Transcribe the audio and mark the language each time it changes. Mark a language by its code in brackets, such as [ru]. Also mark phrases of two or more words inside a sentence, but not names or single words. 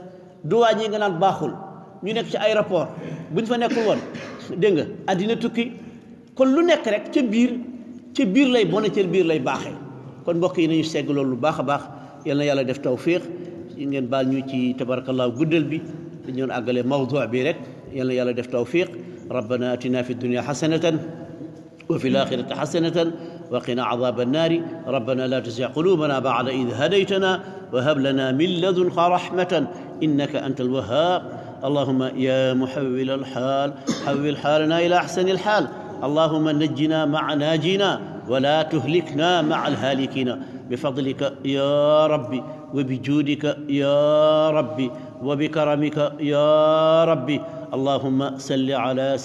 [wo] douane yi nga naan baaxul ñu nekk ci aéroport buñ fa nekkul woon dégg nga àddina tukki kon lu nekk rek ca biir lay bone ca biir lay baaxee kon mbokk yi nañu segg loolu lu baax a baax yal na yàlla def tawfiq ngeen baal ñu ci tabarakallahu guddal bi dañu doon àggale mawdu bi rek yal na yàlla def tawfiq [ar] ربنا آتنا في الدنيا حسنة وفي الآخرة حسنة وقنا عذاب النار ربنا لا تزغ قلوبنا بعد إذ هديتنا وهب لنا من لدنك رحمة إنك أنت الوهاب اللهم يا محول الحال حول حالنا إلى أحسن الحال اللهم نجنا مع ناجينا ولا تهلكنا مع الهالكين بفضلك يا ربي وبجودك يا ربي وبكرمك يا ربي اللهم صل على